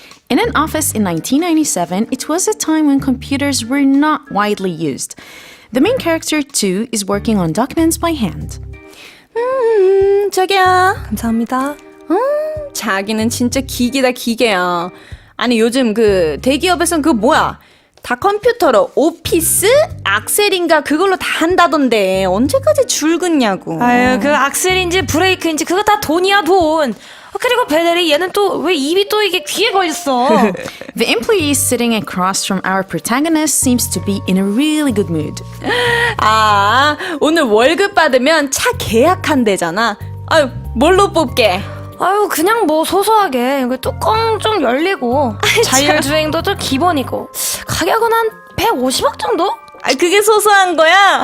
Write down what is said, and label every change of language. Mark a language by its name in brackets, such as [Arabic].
[English] In an office in 1997, it was a time when computers were not widely used. The main character, too, is working on documents by hand. [Korean] 저기요. 감사합니다. 자기는 진짜 기계다 기계야. 아니 요즘 그 대기업에선 그 뭐야 다 컴퓨터로 오피스? 악셀인가 그걸로 다 한다던데 언제까지 줄 긋냐고. 아유, 그 악셀인지 브레이크인지 그거 다 돈이야 돈. 그리고 벨레리 얘는 또 왜 입이 또 이게 귀에 걸렸어. [English] The employee sitting across from our protagonist seems to be in a really good mood. [Korean] 아 오늘 월급 받으면 차 계약한대잖아. 아유 뭘로 뽑게? 아유 그냥 뭐 소소하게 그 뚜껑 좀 열리고 자율주행도 좀 기본이고 가격은 한 150억 정도? 아, 그게 소소한 거야?